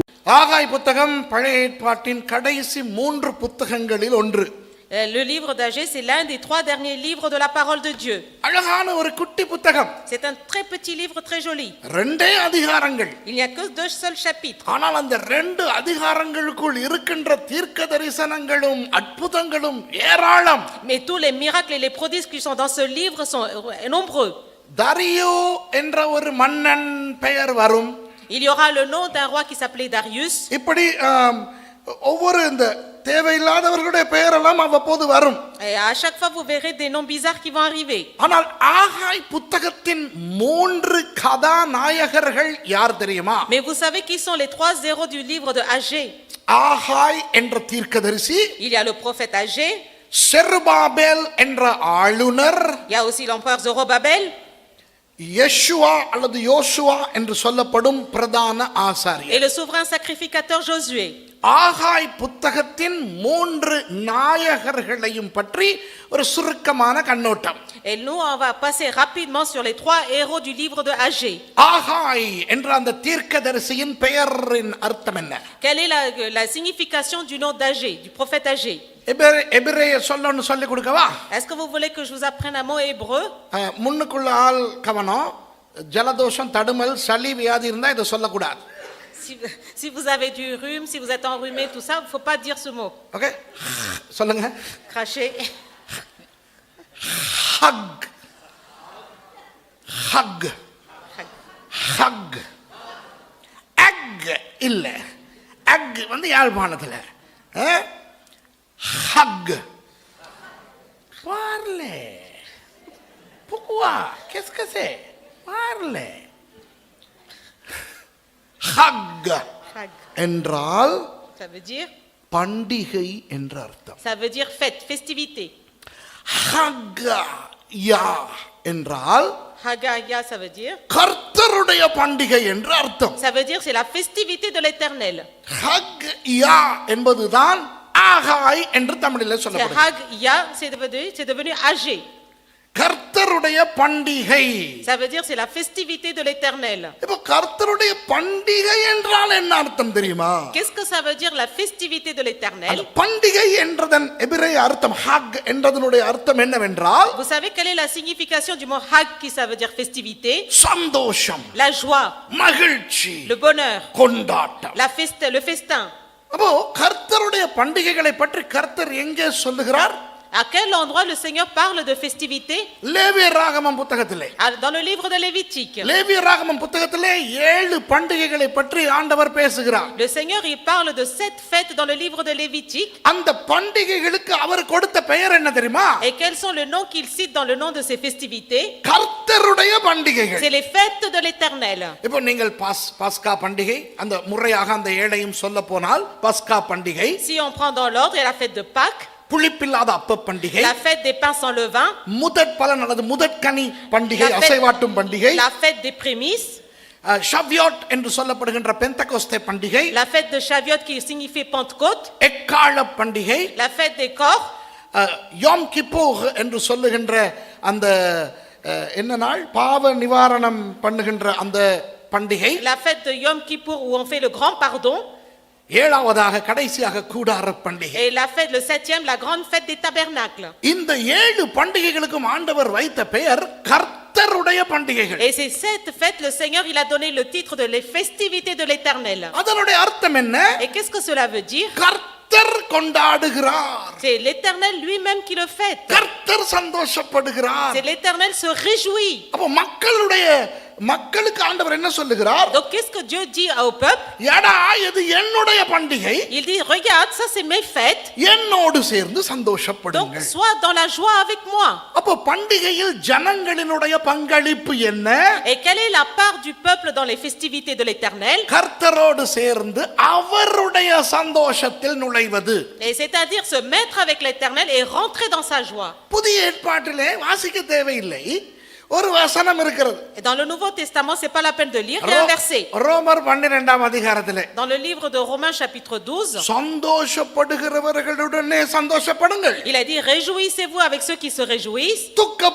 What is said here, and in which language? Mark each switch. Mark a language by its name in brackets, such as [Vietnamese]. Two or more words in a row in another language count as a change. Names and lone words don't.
[Tamil] ஆகாய் புத்தகம் பழைய ஏற்பாட்டின் கடைசி 3 புத்தகங்களில் ஒன்று. [French] Le livre d'Agée, c'est l'un des 3 derniers livres de la parole de Dieu. [Tamil] அழகான ஒரு குட்டி புத்தகம். [French] C'est un très petit livre, très joli. [Tamil] 2 அதிகாரங்கள். [French] Il n'y a que 2 seuls chapitres. [Tamil] ஆனால் அந்த 2 அதிகாரங்களுக்குள் இருக்கின்ற தீர்க்க தரிசனங்களும் அற்புதங்களும் ஏராளம். [French] Mais tous les miracles et les prodiges qui sont dans ce livre sont nombreux. [Tamil] தரியு என்ற ஒரு மன்னன் பெயர் வரும். [French] Il y aura le nom d'un roi qui s'appelait Darius. [Tamil] இப்படி ஒவ்வொரு இந்த தேவையில்லாதவர்களுடைய பெயரெல்லாம் அவ்வப்போது வரும். [French] Et à chaque fois vous verrez des noms bizarres qui vont arriver. [Tamil] ஆனால் ஆகாய் புத்தகத்தின் 3 கதாநாயகர்கள் யார் தெரியுமா? [French] Mais vous savez qui sont les 3 héros du livre de Agée? [Tamil] ஆகாய் என்ற தீர்க்கதரிசி, [French] Il y a le prophète Agée, [Tamil] செருபாபேல் என்ற ஆளுநர், [French] il y a aussi l'empereur Zorobabel, [Tamil] யெஷுவா அல்லது யோசுவா என்று சொல்லப்படும் பிரதான ஆசாரியர். [French] et le souverain sacrificateur Josué. [Tamil] ஆகாய் புத்தகத்தின் 3 நாயகர்களையும் பற்றி ஒரு சுருக்கமான கண்ணோட்டம். [French] Et nous on va passer rapidement sur les 3 héros du livre de Agée. [Tamil] ஆகாய் என்ற அந்த தீர்க்கதரிசியின் பெயரின் அர்த்தம் என்ன? [French] Quelle est la signification du nom d'Agée, du prophète Agée? [Tamil] எபிரேய சொல்லணும்னு சொல்லி கொடுக்கவா? [French] Est-ce que vous voulez que je vous apprenne un mot hébreu? [Tamil] முன்னுக்குள்ள ஆள் கவனம், ஜலதோஷம் தடுமல் சளி வியாதி இருந்தா இதை சொல்லக்கூடாது. [French] Si vous avez du rhume, si vous êtes enrhumé, tout ça, il ne faut pas dire ce mot. [Tamil] ஓகே, சொல்லுங்க. [French] Cracher. ஹக் ஹக் ஹக். [Tamil] அக் இல்ல, அக் வந்து யாழ்ப்பாணத்துல. ஹக் பார்லே புக்குவா கெஸ்கசே பார்லே. ஹக் என்றால் [French] Ça veut dire? [Tamil] பண்டிகை என்ற அர்த்தம். [French] Ça veut dire fête, festivité. [Tamil] ஹக்கயா என்றால் [French] Hagaya, ça veut dire? [Tamil] கர்த்தருடைய பண்டிகை என்று அர்த்தம். [French] Ça veut dire c'est la festivité de l'Éternel. [Tamil] ஹக்யா என்பதுதான் ஆகாய் என்று தமிழில் [French] C'est [Tamil] சொல்லப்படுகிறது. [French] Hagya, c'est devenu Agée. [Tamil] கர்த்தருடைய பண்டிகை. [French] Ça veut dire c'est la festivité de l'Éternel. [Tamil] இப்போ கர்த்தருடைய பண்டிகை என்றால் என்ன அர்த்தம் தெரியுமா? [French] Qu'est-ce que ça veut dire la festivité de l'Éternel? [Tamil] அந்த பண்டிகை என்றதன் எபிரேய அர்த்தம் ஹக் என்றதனுடைய அர்த்தம் என்னவென்றால் [French] Vous savez quelle est la signification du mot Hag qui ça veut dire festivité? [Tamil] சந்தோஷம், [French] La joie, [Tamil] மகிழ்ச்சி, [French] le bonheur, [Tamil] கொண்டாட்டம். [French] le festin. [Tamil] அப்போ கர்த்தருடைய பண்டிகைகளை பற்றி கர்த்தர் எங்கே சொல்லுகிறார்? [French] À quel endroit le Seigneur parle de festivité? [Tamil] லேவியராகமம் புத்தகத்திலே. [French] Dans le livre de Lévitique. [Tamil] லேவியராகமம் புத்தகத்திலே 7 பண்டிகைகளை பற்றி ஆண்டவர் பேசுகிறார். [French] Le Seigneur il parle de 7 fêtes dans le livre de Lévitique. [Tamil] அந்த பண்டிகைகளுக்கு அவர் கொடுத்த பெயர் என்ன தெரியுமா? [French] Et quels sont les noms qu'il cite dans le nom de ces festivités? [Tamil] கர்த்தருடைய பண்டிகைகள். [French] C'est les fêtes de l'Éternel. [Tamil] இப்போ நீங்கள் பாஸ்கா பண்டிகை, அந்த முறையாக அந்த ஏழையும் சொல்ல போனால் பாஸ்கா பண்டிகை. [French] Si on prend dans l'ordre, il y a la fête de Pâques, [Tamil] புளிப்பில்லாத அப்ப பண்டிகை, [French] la fête des pains sans levain, [Tamil] முதற் பலன் அல்லது முதற்கனி பண்டிகை, அசைவாட்டும் பண்டிகை, [French] la fête des prémices, [Tamil] ஷவ்யாட் என்று சொல்லப்படுகின்ற பெந்தகோஸ்தே பண்டிகை, [French] la fête de Shavuot qui signifie Pentecôte, [Tamil] எக்காள பண்டிகை, [French] la fête des corps, [Tamil] யோம் கிப்பூர் என்று சொல்லுகின்ற அந்த என்ன நாள், பாவ நிவாரணம் பண்ணுகின்ற அந்த பண்டிகை, [French] la fête de Yom Kippour où on fait le grand pardon, [Tamil] ஏழாவதாக கடைசியாக கூடார பண்டிகை. [French] et la fête, le 7e, la grande fête des tabernacles. [Tamil] இந்த 7 பண்டிகைகளுக்கும் ஆண்டவர் வைத்த பெயர் கர்த்தருடைய பண்டிகைகள். [French] Et ces 7 fêtes, le Seigneur il a donné le titre de les festivités de l'Éternel. [Tamil] அதனுடைய அர்த்தம் என்ன? [French] Et qu'est-ce que cela veut dire? [Tamil] கர்த்தர் கொண்டாடுகிறார். [French] C'est l'Éternel lui-même qui le fête. [Tamil] கர்த்தர் சந்தோஷப்படுகிறார். [French] C'est l'Éternel se réjouit. [Tamil] அப்ப மக்களுக்கு ஆண்டவர் என்ன சொல்லுகிறார்? [French] Donc qu'est-ce que Dieu dit au peuple? [Tamil] எடா இது என்னுடைய பண்டிகை. [French] Il dit regarde, ça c'est mes fêtes. [Tamil] என்னோடு சேர்ந்து [French] Donc [Tamil] சந்தோஷப்படுங்கள். [French] sois dans la joie avec moi. [Tamil] அப்ப பண்டிகையில் ஜனங்களினுடைய பங்களிப்பு என்ன? [French] Et quelle est la part du peuple dans les festivités de l'Éternel? [Tamil] கர்த்தரோடு சேர்ந்து அவருடைய சந்தோஷத்தில் நுழைவது. [French] Et c'est-à-dire se mettre avec l'Éternel et rentrer dans sa joie. [Tamil] புதிய ஏற்பாட்டிலே வாசிக்க தேவையில்லை, ஒரு வசனம் இருக்கிறது. [French] Et dans le Nouveau Testament, c'est pas la peine de lire, il y a un verset. [Tamil] ரோமர் 12ஆம் அதிகாரத்திலே [French] Dans le livre de Romains chapitre 12, [Tamil] சந்தோஷப்படுகிறவர்களுடனே சந்தோஷப்படுங்கள். [French] il a dit réjouissez-vous avec ceux qui se réjouissent